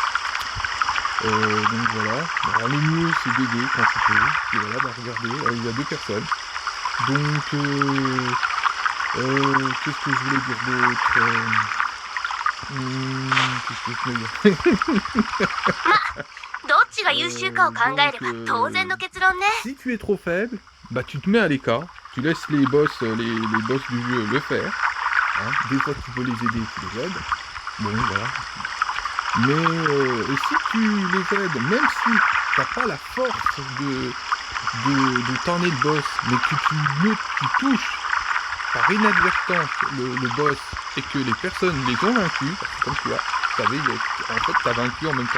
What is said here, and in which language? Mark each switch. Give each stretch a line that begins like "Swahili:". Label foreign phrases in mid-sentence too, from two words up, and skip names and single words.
French: Donc voilà. Alors, le mieux c'est d'aider quand tu peux. Et voilà, bah regardez, il y a 2 personnes. Donc qu'est-ce que je voulais dire d'autre qu'est-ce que je voulais dire
Japanese: どっちが優秀かを考えれば当然の結論ね。
French: Si tu es trop faible, bah tu te mets à l'écart, tu laisses les boss du jeu le faire. Hein. Des fois tu peux les aider, tu les aides. Bon voilà. Mais si tu les aides, même si t'as pas la force de tanner le boss, mais que tu touches par inadvertance le boss et que les personnes les ont vaincus, parce que comme tu vois, en fait t'as vaincu en même temps.